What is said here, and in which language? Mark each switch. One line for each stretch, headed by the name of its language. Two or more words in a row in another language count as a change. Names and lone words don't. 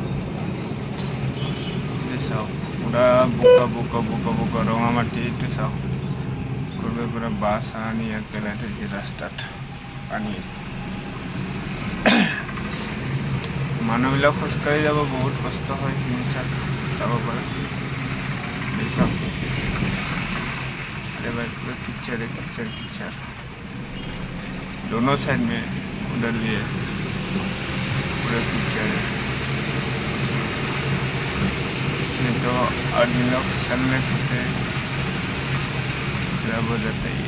Assamese: চাওক পুৰা বোকা বোকা বোকা বোকা ৰঙা মাটি। এইটো চাওক কৰবাৰ পৰা বাছ আনি ইয়াত পেলাই থৈছে ৰাস্তাত। পানী মানুহবিলাক খোজকাঢ়ি যাব বহুত কষ্ট হয়। সেইখিনি চাব পাৰে।
Hindi: अरे भाई पूरा कीचड़ है, कीचड़ कीचड़ दोनों साइड में, उधर भी है पूरा कीचड़ है। इसमें तो आदमी लोग चलने फिरते खराब हो जाता है।